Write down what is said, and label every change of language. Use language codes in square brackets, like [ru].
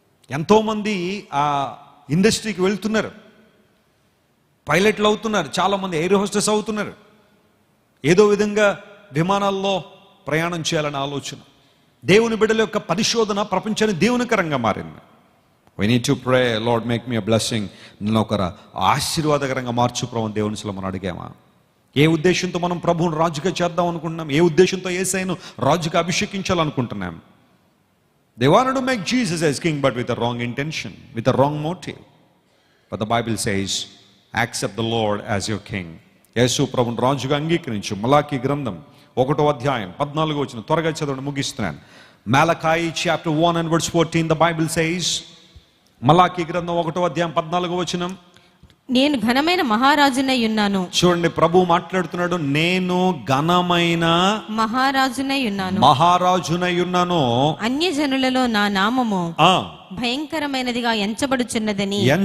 [te] ఎంతోమంది ఆ ఇండస్ట్రీకి వెళ్తున్నారు, పైలట్లు అవుతున్నారు, చాలామంది ఎయిర్ హోస్టెస్ అవుతున్నారు. ఏదో విధంగా విమానాల్లో ప్రయాణం చేయాలని ఆలోచన. దేవుని బిడ్డల యొక్క పరిశోధన ప్రపంచాన్ని దేవునికరంగా మారింది. [en] We need to pray, Lord make me a blessing. [te] నన్ను ఒక ఆశీర్వాదకరంగా మార్చు ప్రభు దేవునిలో మనం అడిగామా? ఏ ఉద్దేశంతో మనం ప్రభువుని రాజుగా చేద్దాం అనుకుంటున్నాం? ఏ ఉద్దేశంతో యేసయ్యను రాజుగా అభిషేకించాలనుకుంటున్నాం? [en] They wanted to make Jesus as king but with a wrong intention, with a wrong motive. But the Bible says, accept the Lord as your king. [te] యేసు ప్రభువుని రాజుగా అంగీకరించు. మలాకీ గ్రంథం 1వ అధ్యాయం 14వ వచనం, త్వరగా చదవండి ముగిస్తున్నాను. [en] Malachi chapter 1 and verse 14, the Bible says, [te] Malachi గ్రంథం 1వ అధ్యాయం 14వ వచనం, నేను ఘనమైన మహారాజునై ఉన్నాను. చూడండి ప్రభు మాట్లాడుతున్నాడు, నేను ఘనమైన మహారాజునై ఉన్నాను, మహారాజునై ఉన్నాను, అన్యజనులలో నా నామము భయంకరమైనదిగా ఎంచబడుచున్నదని